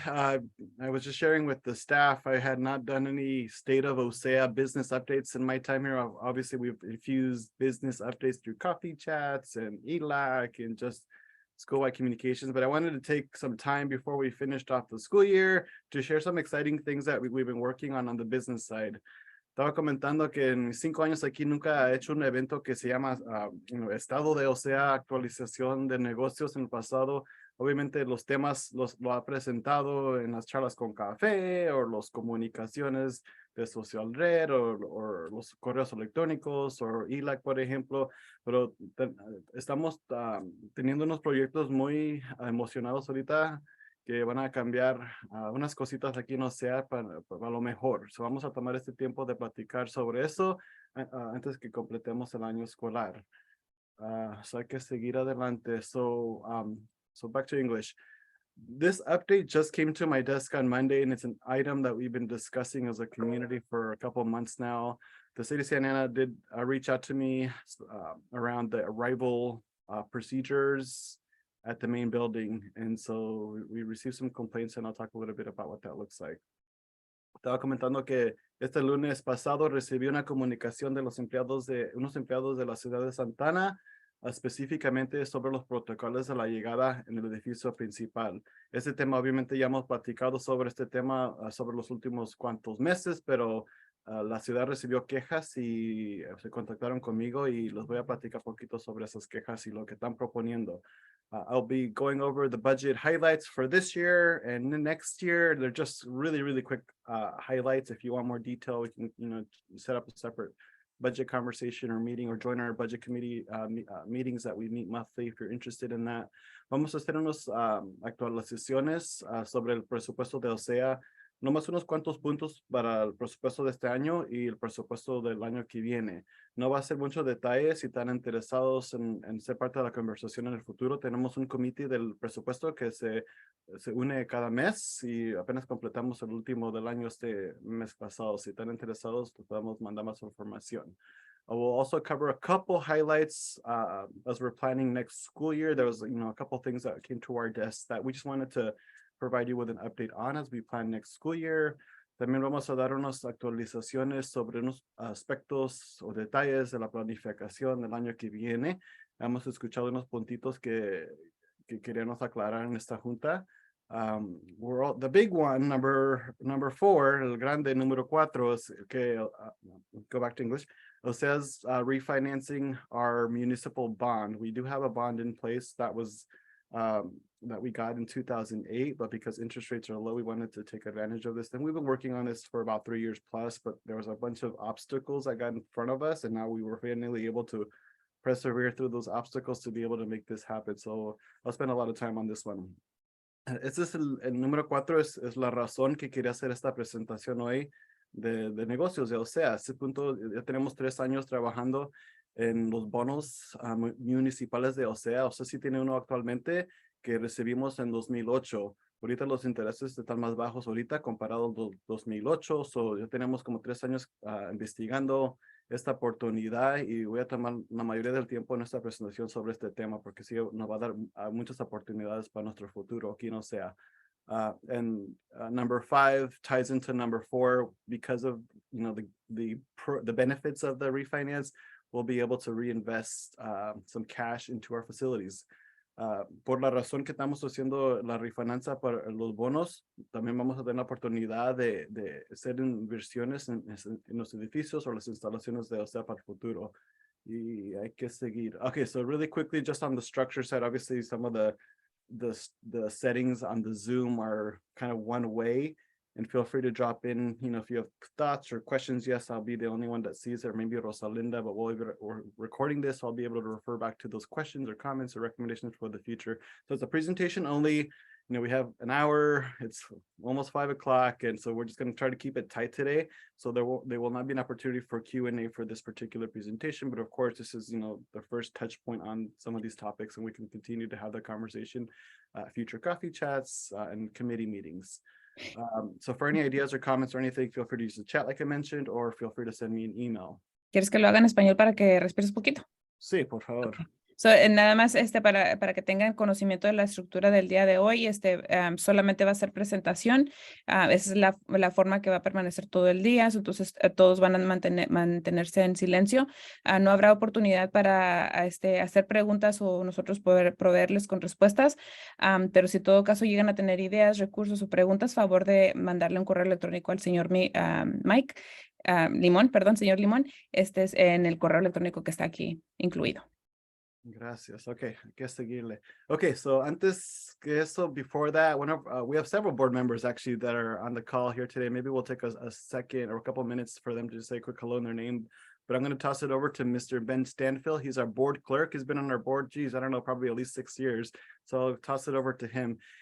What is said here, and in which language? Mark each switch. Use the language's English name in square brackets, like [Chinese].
[English] I was just sharing with the staff. I had not done any state of OCEAA business updates in my time here. Obviously, we've infused business updates through coffee chats and ELAC and just school-wide communications. But I wanted to take some time before we finished off the school year to share some exciting things that we've been working on the business side. [Spanish] Estaba comentando que en mis 5 años aquí nunca he hecho un evento que se llama Estado de OCEAA, actualización de negocios en el pasado. Obviamente los temas lo ha presentado en las charlas con café o las comunicaciones de social red o los correos electrónicos o ELAC, por ejemplo. Pero estamos teniendo unos proyectos muy emocionados ahorita que van a cambiar unas cositas aquí en OCEAA para lo mejor. So vamos a tomar este tiempo de platicar sobre eso antes que completemos el año escolar. So hay que seguir adelante. [English] So back to English. This update just came to my desk on Monday, and it's an item that we've been discussing as a community for a couple of months now. The city of Santa Ana did reach out to me around the arrival procedures at the main building, and so we received some complaints, and I'll talk a little bit about what that looks like. [Spanish] Estaba comentando que este lunes pasado recibí una comunicación de unos empleados de la ciudad de Santa Ana, específicamente sobre los protocolos de la llegada en el edificio principal. Este tema, obviamente, ya hemos platicado sobre este tema sobre los últimos cuantos meses, pero la ciudad recibió quejas y se contactaron conmigo y les voy a platicar un poquito sobre esas quejas y lo que están proponiendo. [English] I'll be going over the budget highlights for this year and the next year. They're just really, really quick highlights. If you want more detail, we can, set up a separate budget conversation or meeting or join our budget committee meetings that we meet monthly if you're interested in that. [Spanish] Vamos a hacer unas actualizaciones sobre el presupuesto de OCEAA, nomás unos cuantos puntos para el presupuesto de este año y el presupuesto del año que viene. No va a ser muchos detalles. Si están interesados en ser parte de la conversación en el futuro, tenemos un comité del presupuesto que se une cada mes y apenas completamos el último del año este mes pasado. Si están interesados, les podemos mandar más información. [English] I will also cover a couple highlights as we're planning next school year. There was, a couple things that came to our desk that we just wanted to provide you with an update on as we plan next school year. [Spanish] También vamos a dar unas actualizaciones sobre unos aspectos o detalles de la planificación del año que viene. Hemos escuchado unos puntitos que queríamos aclarar en esta junta. [English] The big one, number 4, [Spanish] el grande número 4, [English] is go back to English. It says refinancing our municipal bond. We do have a bond in place that was that we got in 2008, but because interest rates are low, we wanted to take advantage of this. And we've been working on this for about 3 years plus, but there was a bunch of obstacles that got in front of us, and now we were finally able to persevere through those obstacles to be able to make this happen. So I'll spend a lot of time on this one. [Spanish] Este es el número 4, es la razón que quería hacer esta presentación hoy de negocios de OCEAA. A este punto ya tenemos 3 años trabajando en los bonos municipales de OCEAA. OCEAA sí tiene uno actualmente que recibimos en 2008. Ahorita los intereses están más bajos ahorita comparado al 2008. So ya tenemos como 3 años investigando esta oportunidad y voy a tomar la mayoría del tiempo en esta presentación sobre este tema porque sí nos va a dar muchas oportunidades para nuestro futuro aquí en OCEAA. [English] And number 5 ties into number 4 because of the benefits of the refinance. We'll be able to reinvest some cash into our facilities. [Spanish] Por la razón que estamos haciendo la refinanza para los bonos, también vamos a tener la oportunidad de hacer inversiones en los edificios o las instalaciones de OCEAA para el futuro. Y hay que seguir. [English] Okay, so really quickly, just on the structure side, obviously some of the settings on the Zoom are kind of one way. And feel free to drop in, if you have thoughts or questions. Yes, I'll be the only one that sees it, or maybe Rosalinda, but we're recording this, so I'll be able to refer back to those questions or comments or recommendations for the future. So it's a presentation only. We have an hour, it's almost 5 o'clock, and so we're just going to try to keep it tight today. So there will not be an opportunity for Q&A for this particular presentation, but of course, this is, the first touch point on some of these topics, and we can continue to have the conversation, future coffee chats, and committee meetings. So for any ideas or comments or anything, feel free to use the chat like I mentioned, or feel free to send me an email. [Spanish] ¿Quieres que lo haga en español para que respires poquito? Sí, por favor. Okay. Nada más para que tengan conocimiento de la estructura del día de hoy, solamente va a ser presentación. Esa es la forma que va a permanecer todo el día. Entonces, todos van a mantenerse en silencio. No habrá oportunidad para hacer preguntas o nosotros poder proveerles con respuestas. Pero si en todo caso llegan a tener ideas, recursos o preguntas, favor de mandarle un correo electrónico al señor Mike Limón, perdón, señor Limón. Este es en el correo electrónico que está aquí incluido. Gracias. Okay, hay que seguirle. [English] Okay, so [Spanish] antes que eso, [English] before that, we have several board members actually that are on the call here today. Maybe we'll take a second or a couple minutes for them to just say a quick hello in their name. But I'm going to toss it over to Mr. Ben Stanfield. He's our board clerk. He's been on our board, geez, I don't know, probably at least 6 years. So I'll toss it over to him.